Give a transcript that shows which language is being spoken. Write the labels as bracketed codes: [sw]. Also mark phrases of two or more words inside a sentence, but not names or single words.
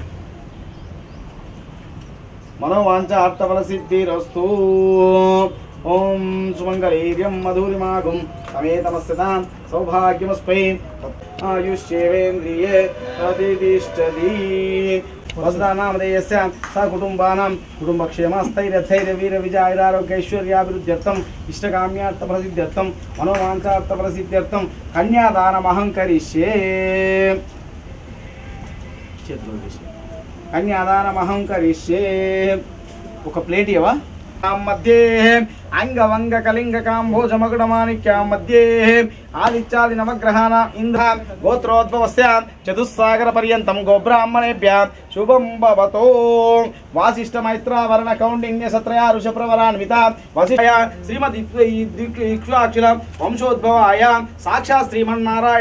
[sa] मनोवाञ्छार्थफलसिद्धिरस्तु ओम सुमंगलीर्यं मधुरिमागुं समेतमस्यतां सौभाग्यमस्मै आयुष्येवेन्द्रिये प्रतिष्ठति वसुधानामधेयस्य सकुटुम्बानां कुटुम्बक्षेमस्थैर्यथैर्यवीरविजयारोग्यैश्वर्याभिवृद्ध्यर्थम् इष्टकाम्यार्थफलसिद्ध्यर्थं मनोवाञ्छार्थफलसिद्ध्यर्थं कन्यादानमहं करिष्ये कन्यादानमहं करिष्ये [te] ఒక ప్లేట్ ఇవ్వవా [sa] मध्ये अंगवंग कलिंग कांभोज मगडमाणिक्यां मध्ये आदित्यादि नवग्रहाणां इंद्र गोत्रोद्भवस्य चतुस्सागर पर्यन्तं गोब्राह्मणेभ्यः शुभं भवतु वासिष्ठ मैत्र वर्ण कौंडिन्य सत्रया ऋषप्रवरान्विता वसिष्ठया श्रीमद् इक्ष्वाकुल वंशोद्भवाय साक्षात् श्रीमन्नारायण